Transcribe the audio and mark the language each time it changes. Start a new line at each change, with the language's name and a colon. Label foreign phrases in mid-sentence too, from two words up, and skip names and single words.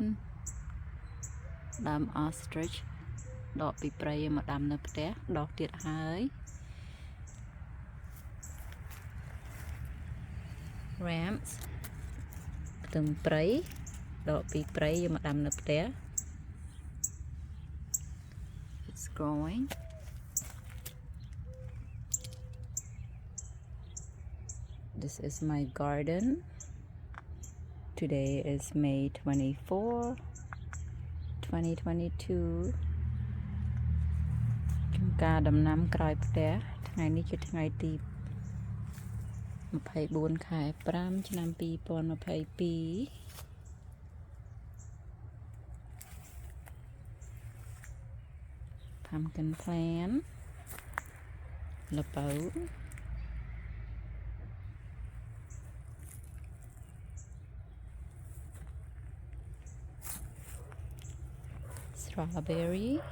Khmer: ដើម ostrich ដកពីព្រៃមកដាំនៅផ្ទះដកទៀតហើយ Ramps ខ្ទឹមព្រៃដកពីព្រៃយកមកដាំនៅផ្ទះ
English: It's growing. This is my garden. Today is May 24, 2022.
Khmer: ចំការដំណាំក្រោយផ្ទះថ្ងៃនេះជាថ្ងៃទី 24 ខែ 5 ឆ្នាំ 2022
English: Pumpkin plant
Khmer: ល្ពៅ Strawberry